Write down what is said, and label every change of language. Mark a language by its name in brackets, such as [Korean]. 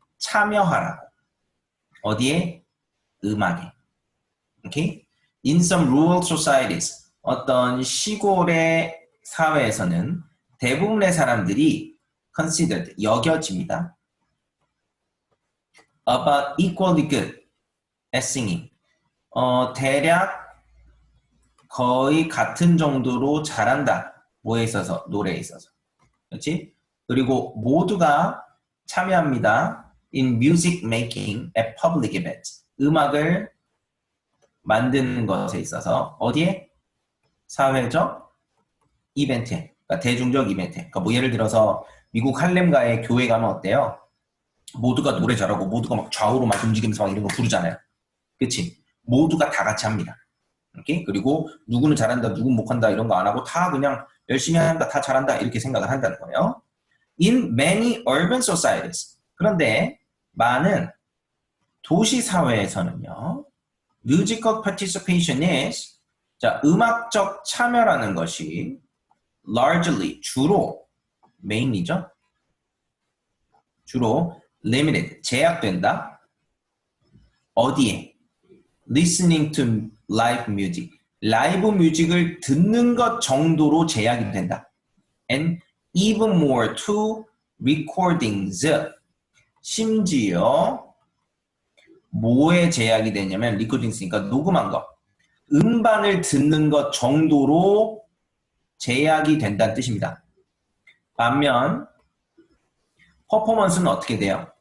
[Korean] 참여하라고. 어디에? 음악에. Okay? [English] In some rural societies, [Korean] 어떤 시골의 사회에서는 대부분의 사람들이 considered, 여겨집니다. [English] About equally good at singing. [Korean] 대략 거의 같은 정도로 잘한다. 뭐에 있어서? 노래에 있어서. 그렇지? 그리고 모두가 참여합니다. [English] In music making at public events. [Korean] 음악을 만드는 것에 있어서 어디에? 사회적 이벤트에. 그러니까 대중적 이벤트에. 그러니까 뭐 예를 들어서 미국 할렘가의 교회 가면 어때요? 모두가 노래 잘하고 모두가 막 좌우로 막 움직이면서 막 이런 거 부르잖아요. 그치? 모두가 다 같이 합니다. 오케이? 그리고 누구는 잘한다, 누구는 못한다 이런 거 안 하고 다 그냥 열심히 한다, 다 잘한다 이렇게 생각을 한다는 거예요. [English] In many urban societies. [Korean] 그런데 많은 도시 사회에서는요. [English] Musical participation is, [Korean] 자, 음악적 참여라는 것이 largely, 주로, mainly죠. 주로 limited, 제약된다. 어디에? [English] listening to live music. [Korean] 라이브 뮤직을 듣는 것 정도로 제약이 된다. [English] And even more to recordings. [Korean] 심지어 뭐에 제약이 되냐면 리코딩스니까 녹음한 거. 음반을 듣는 것 정도로 제약이 된다는 뜻입니다. 반면 퍼포먼스는 어떻게 돼요?